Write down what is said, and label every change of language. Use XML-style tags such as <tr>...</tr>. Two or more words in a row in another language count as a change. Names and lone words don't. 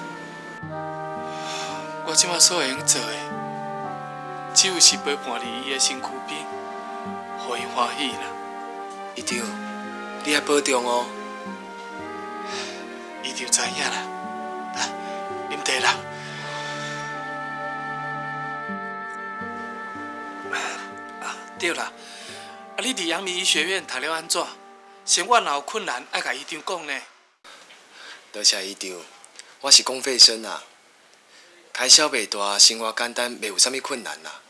<nan>我即马所会用做的，只有是陪伴伫伊的身躯边，互伊欢喜啦。一定，你要保重哦。伊就知影啦。来，啉茶啦。对啦，啊，你伫阳明医学院读了安怎？生活若有困难，爱甲医长讲呢。多谢医长，我是公费生啊，开销袂大，生活简单，袂有啥物困难啦。</nan>